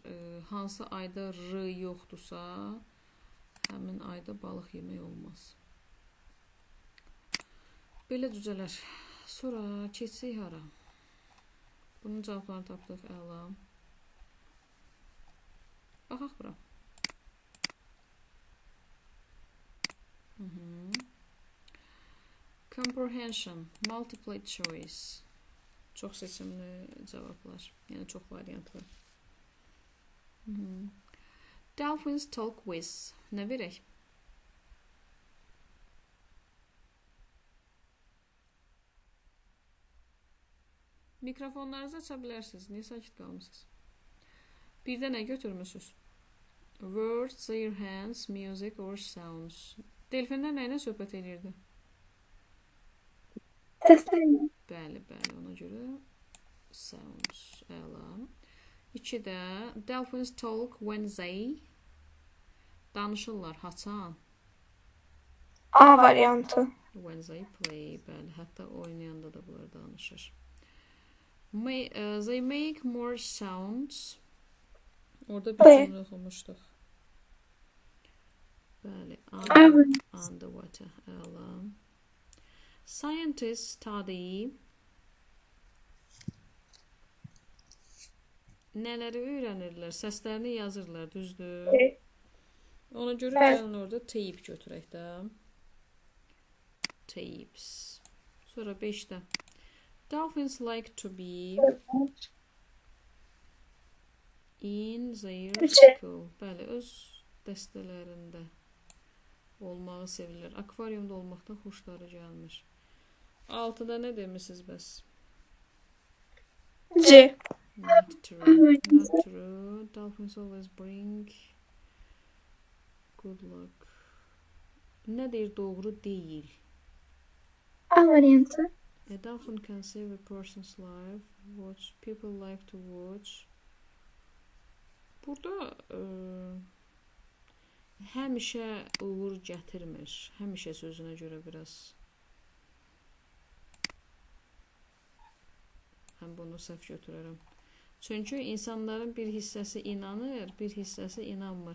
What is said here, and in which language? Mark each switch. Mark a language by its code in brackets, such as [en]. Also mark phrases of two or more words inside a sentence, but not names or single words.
[az] Hansı ayda r yoxdursa, həmin ayda balıq yemək olmaz. Belə düzələr. Sonra keçsək hara? Bunun cavablarını tapdıq, əla. Baxaq bura. [en] Comprehension, multiple choice. [az] Çox seçimli cavablar. Yəni çox variantlı. [en] Dolphins talk with. [az] Nə verək? Mikrofonlarınızı aça bilərsiniz. Niyə sakit qalmışsınız? Bir də nə götürmüsünüz? [en] Words, their hands, music or sounds. [az] Delfinlər nə ilə söhbət edirdi? Səslərlə. Bəli, bəli, ona görə sounds, əla. [en] 2-də dolphins talk when they [az] danışırlar, haçan? A variantı. [en] When they play, [az] bəli, hətta oynayanda da bunlar danışır. [en] They make more sounds. [az] Orada bir cümlə oxumuşduq. Bəli, underwater, əla. [en] Scientists study [az] nələri öyrənirlər? Səslərini yazırlar, düzdür? Ona görə gəlin orada tape götürək də. Tapes. Sonra 5-də. [en] Dolphins like to be in their school. [az] Bəli, öz dəstələrində olmağı sevirlər. Akvaryumda olmaqdan xoşları gəlmir. 6-da nə demişsiniz bəs? C. [en] Not true. Not true. Dolphins always bring good luck. [az] Nə deyir? Doğru deyil. A variantı. [en] A dolphin can save a person's life. Watch. People like to watch. [az] Burada həmişə uğur gətirmir. Həmişə sözünə görə biraz. Mən bunu səhv götürərəm. Çünki insanların bir hissəsi inanır, bir hissəsi inanmır.